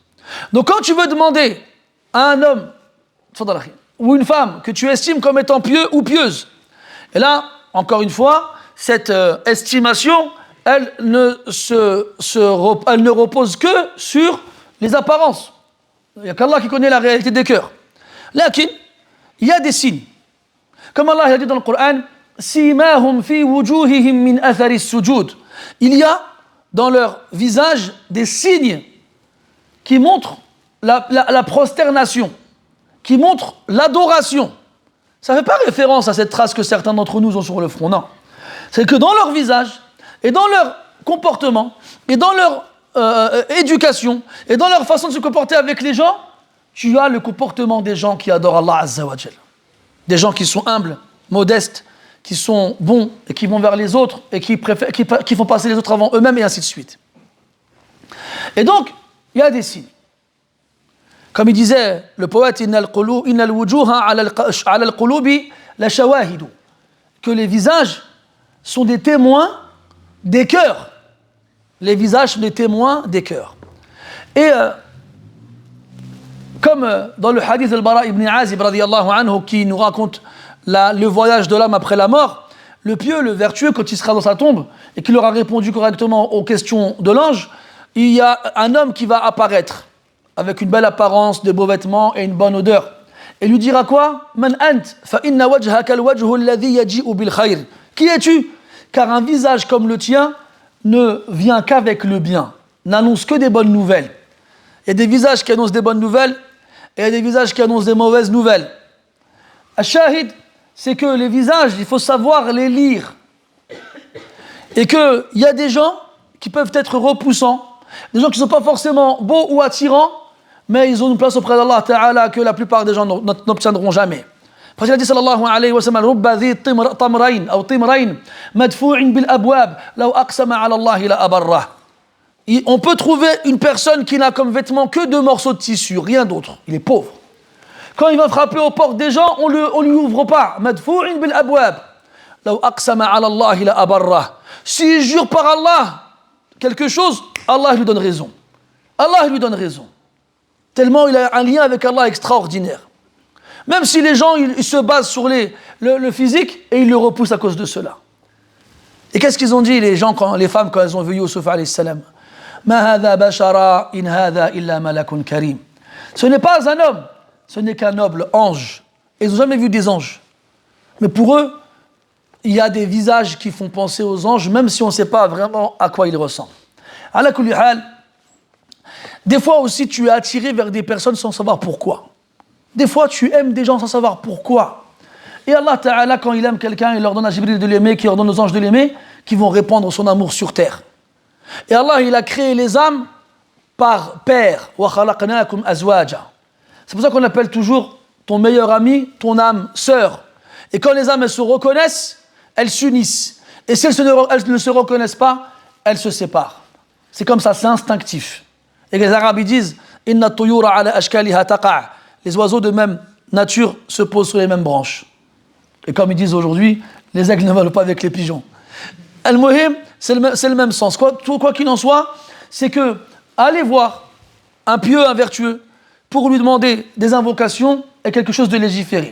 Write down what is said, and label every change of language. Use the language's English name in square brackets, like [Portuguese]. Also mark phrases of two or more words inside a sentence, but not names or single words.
[French] Donc quand tu veux demander à un homme, ou une femme, que tu estimes comme étant pieux ou pieuse, et là, encore une fois, cette estimation, elle ne repose que sur les apparences. Il n'y a qu'Allah qui connaît la réalité des cœurs. Lakin, il y a des signes. Comme Allah a dit dans le Coran, [Arabic] سيماهم في وجوههم من أثر السجود. [French] Il y a dans leur visage des signes qui montrent la prosternation, qui montrent l'adoration. Ça ne fait pas référence à cette trace que certains d'entre nous ont sur le front, non. C'est que dans leur visage, et dans leur comportement, et dans leur éducation, et dans leur façon de se comporter avec les gens, tu as le comportement des gens qui adorent [Arabic] الله عز وجل. [French] Des gens qui sont humbles, modestes, qui sont bons, et qui vont vers les autres, et qui font passer les autres avant eux-mêmes, et ainsi de suite. Et donc, il y a des signes. Comme il disait le poète, [Arabic] إن الوجوه على القلوب لشواهد, [French] que les visages sont des témoins des cœurs. Les visages sont des témoins des cœurs. Et comme dans le hadith al-Bara ibn Azib [Arabic] رضي الله عنه [French] qui nous raconte le voyage de l'âme après la mort, le pieux, le vertueux, quand il sera dans sa tombe et qu'il aura répondu correctement aux questions de l'ange, il y a un homme qui va apparaître avec une belle apparence, de beaux vêtements et une bonne odeur. Et lui dira quoi? [Arabic] من أنت فإن وجهك الوجه الذي يجيء بالخير. [French] Qui es-tu? Car un visage comme le tien ne vient qu'avec le bien, n'annonce que des bonnes nouvelles. Il y a des visages qui annoncent des bonnes nouvelles et il y a des visages qui annoncent des mauvaises nouvelles. Al-Shahid, c'est que les visages, il faut savoir les lire. Et qu'il y a des gens qui peuvent être repoussants, des gens qui ne sont pas forcément beaux ou attirants, mais ils ont une place auprès d' [Arabic] الله تعالى [French] que la plupart des gens n'obtiendront jamais. Parce qu'il a dit [Arabic] صلى الله عليه وسلم رب ذي طمرين, ou طمرين مدفوع بالأبواب لو أقسم على الله لأبره. [French] On peut trouver une personne qui n'a comme vêtement que 2 morceaux de tissu, rien d'autre. Il est pauvre. Quand il va frapper aux portes des gens, on lui ouvre pas. [Arabic] مدفوع بالأبواب لو أقسم على الله لأبره. [French] S'il jure par Allah quelque chose, Allah lui donne raison. Allah lui donne raison. Tellement il a un lien avec Allah extraordinaire. Même si les gens ils se basent sur le physique et ils le repoussent à cause de cela. Et qu'est-ce qu'ils ont dit les femmes quand elles ont vu Youssouf [Arabic] عليه السلام? ما هذا بشرا إن هذا إلا ملك كريم. [French] Ce n'est pas un homme, ce n'est qu'un noble ange. Et ils n'ont jamais vu des anges. Mais pour eux, il y a des visages qui font penser aux anges, même si on ne sait pas vraiment à quoi ils ressemblent. [Arabic] على كل حال, [French] des fois aussi tu es attiré vers des personnes sans savoir pourquoi. Des fois, tu aimes des gens sans savoir pourquoi. Et [Arabic] الله تعالى, [French] quand il aime quelqu'un, il leur donne à Jibril de l'aimer, qui leur donne aux anges de l'aimer, qui vont répandre son amour sur terre. Et Allah, il a créé les âmes par paire. [Arabic] وخلقناكم أزواجا. [French] C'est pour ça qu'on appelle toujours ton meilleur ami, ton âme sœur. Et quand les âmes, elles se reconnaissent, elles s'unissent. Et si elles ne se reconnaissent pas, elles se séparent. C'est comme ça, c'est instinctif. Et les Arabes, ils disent « [Arabic] إن الطيور على أشكالها تقع'». [French] Les oiseaux de même nature se posent sur les mêmes branches. Et comme ils disent aujourd'hui, les aigles ne volent pas avec les pigeons. Al-Muhim, c'est le même sens. Quoi qu'il en soit, c'est que aller voir un pieux, un vertueux, pour lui demander des invocations est quelque chose de légiféré.